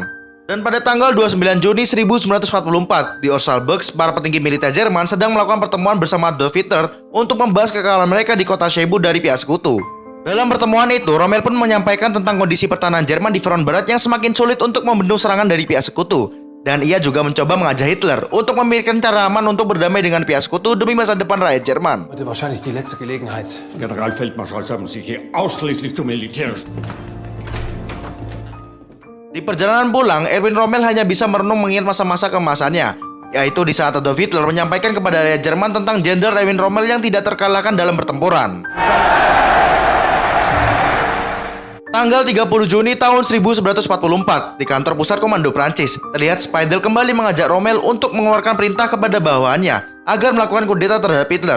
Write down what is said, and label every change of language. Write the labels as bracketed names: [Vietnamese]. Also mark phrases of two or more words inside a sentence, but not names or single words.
[Indonesian] Dan pada tanggal 29 Juni 1944, di Orsalburg, para petinggi militer Jerman sedang melakukan pertemuan bersama Adolf Hitler untuk membahas kekalahan mereka di kota Cebu dari pihak sekutu. Dalam pertemuan itu, Rommel pun menyampaikan tentang kondisi pertahanan Jerman di front barat yang semakin sulit untuk membendung serangan dari pihak sekutu. Dan ia juga mencoba mengajak Hitler untuk memikirkan cara aman untuk berdamai dengan pihak sekutu demi masa depan rakyat Jerman. [German] Heute wahrscheinlich die letzte Gelegenheit. Generalfeldmarschalls haben sich hier ausschließlich zum Militärisch. [Indonesian] Di perjalanan pulang, Erwin Rommel hanya bisa merenung mengingat masa-masa keemasannya, yaitu di saat Adolf Hitler menyampaikan kepada rakyat Jerman tentang Jenderal Erwin Rommel yang tidak terkalahkan dalam pertempuran. Tanggal 30 Juni tahun 1944, di kantor pusat komando Prancis, terlihat Speidel kembali mengajak Rommel untuk mengeluarkan perintah kepada bawahannya agar melakukan kudeta terhadap Hitler.